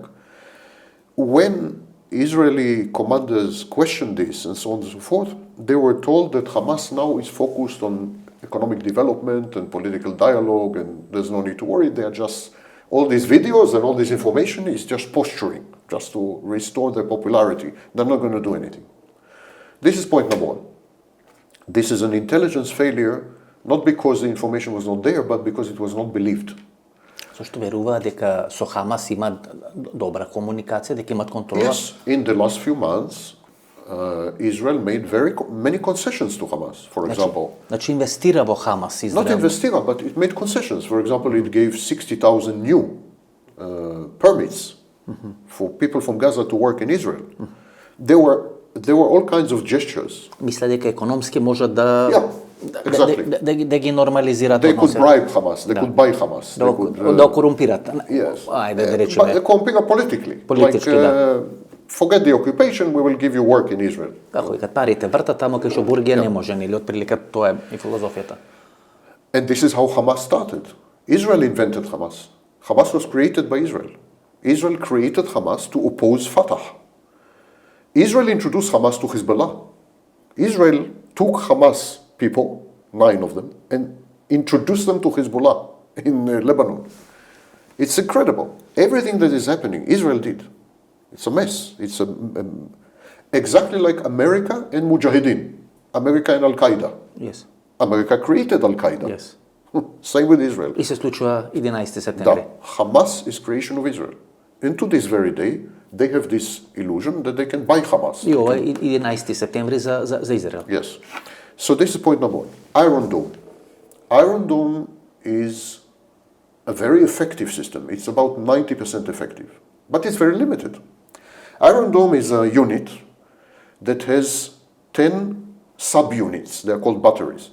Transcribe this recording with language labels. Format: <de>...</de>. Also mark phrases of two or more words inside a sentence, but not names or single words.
<en>When Israeli commanders questioned this and so on and so forth, they were told that Hamas now is focused on economic development and political dialogue, and there's no need to worry. They are just, all these videos and all this information is just posturing, just to restore their popularity. They're not going to do anything. This is point number one. This is an intelligence failure, not because the information was not there, but because it was not believed.</en> <mk>Зашто веруваат дека со Хамас имаат добра комуникација, дека имаат контрола?</mk> <en>Yes, in the last few months, Israel made many concessions to Hamas, for example.</en> <mk>Значи инвестира во Хамас, Израел.</mk> <en>Not investira, but it made concessions. For example, it gave 60,000 new permits for people from Gaza to work in Israel. There were all kinds of gestures.</en> <mk>Мисля дека економски можат да</mk> <en>exactly.</en> <mk>да ги нормализираат.</mk> <en>They could bribe Hamas, they could buy Hamas.</en> <mk>Да корумпират.</mk> <en>Yes.</en> <mk>Ајде да речеме.</mk> <en>Corrumpira politically.</en> <mk>Политички,</mk> <en>like,</en> <mk>да.</mk> <en>forget the occupation, we will give you work in Israel.</en> <mk>Како и кад парите вртат тамо кај што бургија не може, нели отприлика тоа е и филозофијата.</mk> <en>And this is how Hamas started. Israel invented Hamas. Hamas was created by Israel. Israel created Hamas to oppose Fatah. Israel introduced Hamas to Hezbollah. Israel took Hamas people, 9 of them, and introduced them to Hezbollah in Lebanon. It's incredible. Everything that is happening, Israel did. It's a mess. It's exactly like America and Mujahideen. America and Al-Qaeda. Yes. America created Al-Qaeda. Yes. Same with Israel.</en> <mk>И се случува 11 септември.</mk> <en>Hamas is creation of Israel. And to this very day, they have this illusion that they can buy Hamas.</en> <mk>И ова е 11 септември за Израел.</mk> <en>Yes. So this is point number 1. Iron Dome. Iron Dome is a very effective system. It's about 90% effective. But it's very limited. Iron Dome is a unit that has 10 subunits. They are called batteries.</en>